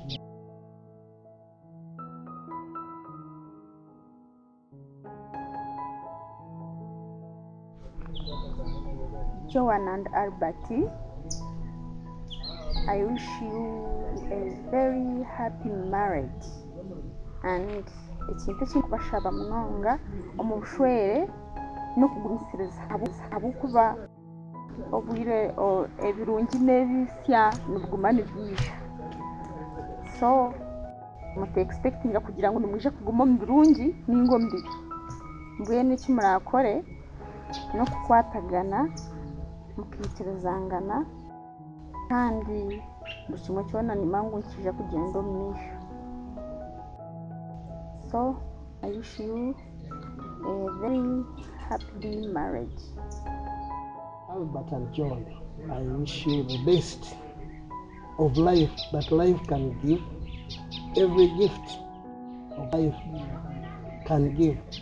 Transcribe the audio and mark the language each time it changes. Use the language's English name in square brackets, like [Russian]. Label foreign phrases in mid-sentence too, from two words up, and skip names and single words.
[English] Joan and Albert, I wish you a very happy marriage, and [Nyankole] ekintu ekinkubashaba munonga omu bushwere n'okugumisiriza habwokuba obwire ebirungi n'ebisya nibuguma nibyija, so mutu expectinga kugira ngu nimwija kuguma omu birungi ninga omu bibi. Mbwenu eki murakore n'okukwatagana mukikirizangana kandi buri kimwe kyona nimangu nikija kugenda omu maisho. [English] So I wish you a very happy marriage. Albert and Joan, I wish you the best of life that life can give. Every gift of life can give.